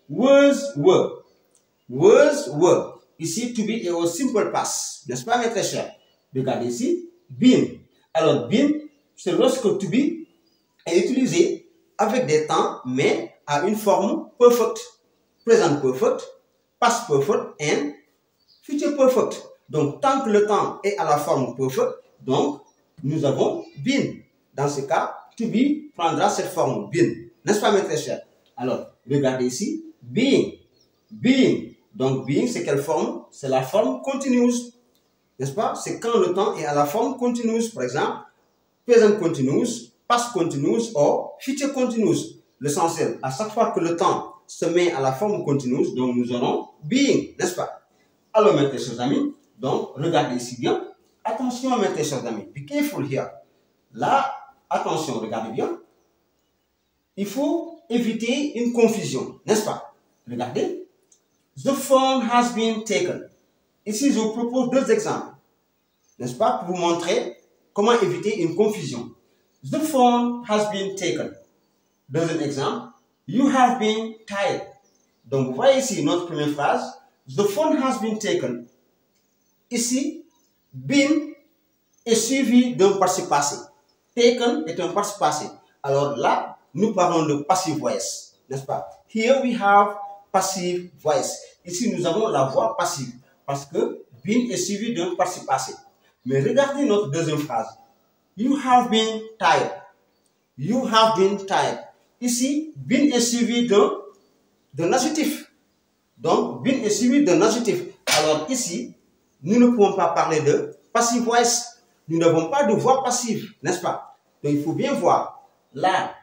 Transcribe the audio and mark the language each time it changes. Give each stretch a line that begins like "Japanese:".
English: Was, were. Was, were.
French: Ici, to be est au simple past. N'est-ce pas, mes très chers? Regardez ici. Been. Alors, been, c'est lorsque to be est utilisé avec des temps, mais à une forme perfect.
English: Present perfect, past perfect and future perfect.
French: Donc, tant que le temps est à la forme perfect, donc, nous avons been. Dans ce cas, to be prendra cette forme been. N'est-ce pas, mes très chers? Alors, regardez ici, being. Being. Donc, being, c'est quelle forme? C'est la forme continuous. N'est-ce pas? C'est quand le temps est à la forme continuous. Par exemple, present continuous, past continuous ou future continuous. L'essentiel, à chaque fois que le temps se met à la forme continuous, donc nous aurons being. N'est-ce pas? Alors, mes très chers amis, donc, regardez ici bien. Attention, mes très chers amis.
English: Be careful here.
French: Là, attention, regardez bien. Il faut éviter une confusion, n'est-ce pas? Regardez.
English: The phone has been taken.
French: Ici, je vous propose deux exemples, n'est-ce pas, pour vous montrer comment éviter une confusion.
English: The phone has been taken. Deuxième exemple. You have been tired.
French: Donc, vous voyez ici notre première phrase.
English: The phone has been taken.
French: Ici, been est suivi d'un participe passé. Taken est un participe passé. Alors là, nous parlons de passive voice, n'est-ce pas?
English: Here we have passive voice.
French: Ici, nous avons la voix passive parce que been est suivi d'un participe passé. Mais regardez notre deuxième phrase.
English: You have been tired. You have been tired.
French: Ici, been est suivi d'un adjectif. Donc, been est suivi d'un adjectif. Alors ici, nous ne pouvons pas parler de passive voice. Nous n'avons pas de voix passive, n'est-ce pas? Donc, il faut bien voir. Là,